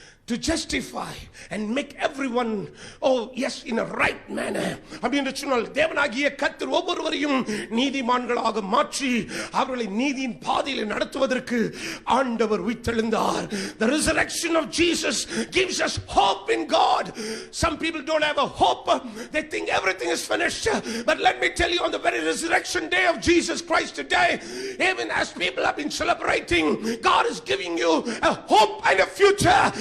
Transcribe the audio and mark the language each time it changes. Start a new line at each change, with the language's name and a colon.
English: To justify and make everyone, oh yes, in a right manner.
Tamil: அப்படினு சொன்னால் தேவனாகிய கர்த்தர் ஒவ்வொருவரையும் நீதிமான்களாக மாற்றி அவர்களை நீதியின் பாதையில் நடத்துவதற்கு ஆண்டவர் உயிர்த்தெழுந்தார்.
English: The resurrection of Jesus gives us hope in God. Some people don't have a hope. They think everything is finished. But let me tell you, on the very resurrection day of Jesus Christ today, even as people have been celebrating, God is giving you a hope and a future.